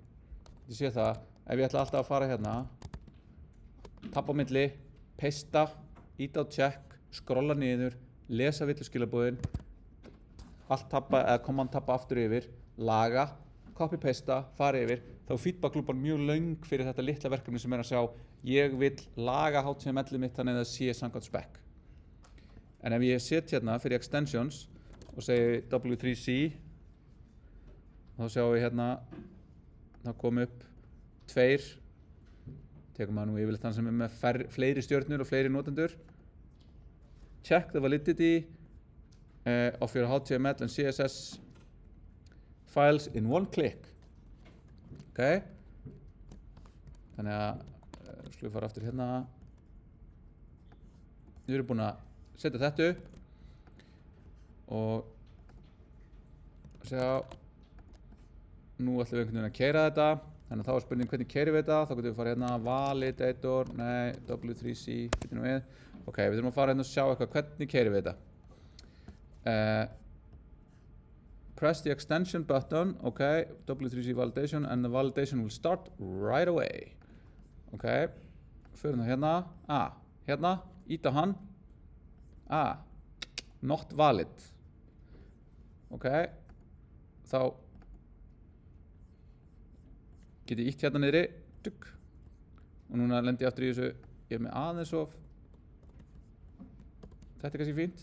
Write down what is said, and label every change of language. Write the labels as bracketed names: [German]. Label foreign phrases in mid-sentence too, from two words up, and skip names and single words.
[Icelandic] Ég sé það, ef ég ætla alltaf að fara hérna, tabba á milli, pasta, íta á check, skrolla niður, lesa villuskilabóðin, allt tabba eða command tabba aftur yfir, laga, copy-pasta, fara yfir, þá er feedback-lúpan mjög löng fyrir þetta litla verkefni sem að sjá ég vil laga HTML-ið mitt þannig að það sé samkvæmt spec. En ef ég set hérna fyrir extensions og segi W3C þá sjáum við hérna það kom upp 2 tekum maður nú yfirleitt þann sem með fleiri stjörnur og fleiri notendur. [English] Check the validity of your HTML and CSS files in one click. [Icelandic] Ok, þannig að skulum við fara aftur hérna. Við erum búin að setja þetta upp og sjá nú ætlum við einhvern veginn að keyra þetta. Þannig að þá er spurning hvernig keyrum við þetta. Þá getum við fara hérna validator, W3C, býtum við. Ok, við þurfum að fara hérna og sjá eitthvað hvernig keyrum við þetta. [English] Press the extension button, ok, W3C validation and the validation will start right away. [Icelandic] Ok, förum þá hérna, hérna, íta hann, [English] not valid. [Icelandic] Ok, þá get ég ítt hérna niðri, og núna lendi ég aftur í þessu, ég er með aðeins of, þetta er kannski fínt.